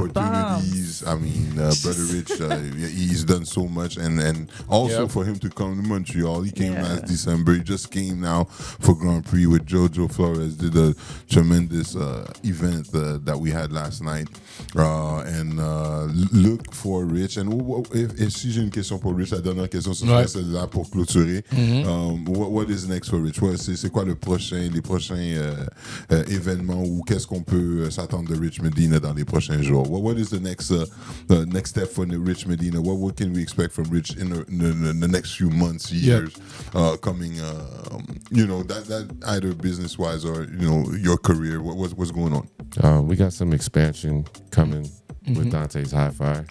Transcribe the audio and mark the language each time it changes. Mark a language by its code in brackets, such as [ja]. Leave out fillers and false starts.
[en] opportunities. bombs. I mean, Brother Rich, he's done so much, and also for him to come to Montreal. He came last December. He just came now for Grand Prix with Jojo Flores. Did a tremendous event that we had last night. And look for Rich. [fr] And si j'ai une question pour Rich, la dernière question, ce serait celle-là pour clôturer. [en] What is next for Rich? [fr] C'est quoi les prochains événements ou qu'est-ce qu'on peut s'attendre de Rich Medina dans les prochains jours? [en] What is the next step for Rich Medina? What can we expect from Rich in the next few months, years coming? That either business-wise or your career. What's going on? We got some expansion coming with Dante's Hi-Fi.